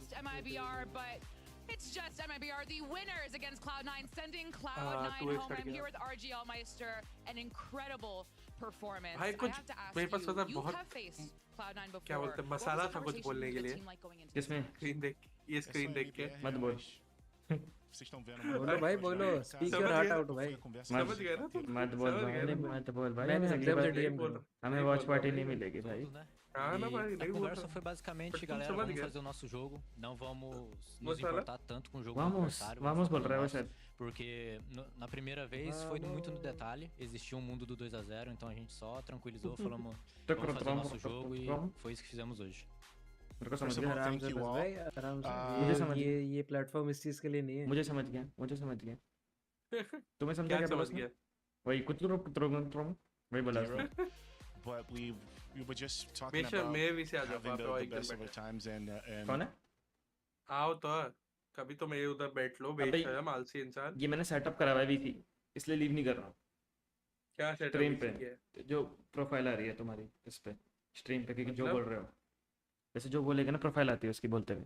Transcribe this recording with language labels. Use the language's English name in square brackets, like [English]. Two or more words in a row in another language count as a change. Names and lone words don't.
[English] just MIBR, but it's just MIBR, the winners against Cloud9, sending [Hindi] तू [English] Cloud9 [Hindi] एक [English] home. [Hindi] छड़ [English] I'm here [Hindi] गया। [English] with RGL Meister. An incredible performance. [Hindi] भाई [English] I [Hindi] कुछ [English] have to ask [Hindi] मेरे पास [English] you, [Hindi] पता [English] you [Hindi] बहुत [English] have faced Cloud9 before. [Hindi] क्या बोलते हैं [English] What was [Hindi] मसाला [English] the [Hindi] था कुछ [English] conversation [Hindi] बोलने [English] with [Hindi] के [English] the [Hindi] लिए [English] team like going into [Hindi] किसमें स्क्रीन देख ये स्क्रीन देख के मत बोल [Portuguese] Vocês estão vendo [Hindi] बोलो भाई बोलो [English] speak your heart out [Hindi] भाई समझ गए ना तुम मत बोल समझ गए भाई ना? मत बोल भाई मैं भी अगली एकदम बार से डीएम करूँ हमें [English] watch party [Hindi] नहीं मिलेगी भाई हाँ ना भाई [Portuguese] A [Hindi] नहीं बोल [Portuguese] conversa [Hindi] रहा [Portuguese] foi basicamente, Mas tu galera, chama vamos ninguém. fazer o nosso jogo, não vamos nos Moçada. importar tanto com o jogo do Vamos, adversário. vamos focar no botar, nosso, Razer. porque na primeira vez foi muito no detalhe, existia um mundo do 2-0, então a gente só tranquilizou, falamos, vamos fazer o nosso jogo e foi isso que fizemos hoje. [Hindi] मेरे को समझ [English] First of [Hindi] गया [English] all, [Hindi] आराम [English] thank [Hindi] से [English] you [Hindi] बस [English] all. [Hindi] भाई आराम मुझे से समझ ये प्लेटफॉर्म इस चीज के लिए नहीं है मुझे समझ गया तुम्हें समझा क्या क्या बोला समझ उसने गया वही कुछ वही बोला उसने [English] But we were just talking [Hindi] हमेशा [English] about [Hindi] मैं भी से आ जाऊँ [English] having [Hindi] वहाँ पे [English] the [Hindi] और एक [English] best [Hindi] दिन [English] of our [Hindi] बैठे [English] times and [Hindi] कौन है आओ तो कभी तो मैं उधर बैठ लो बैठ अबे- शर्म आलसी इंसान ये मैंने सेटअप करा हुआ है VC इसलिए लीव नहीं कर रहा हूँ क्या सेटअप स्ट्रीम पे किया है? जो प्रोफाइल आ रही है तुम्हारी इस पे स्ट्रीम पे क्योंकि जो मतलब? बोल रहे हो जैसे जो बोलेगा ना प्रोफाइल आती है उसकी बोलते हुए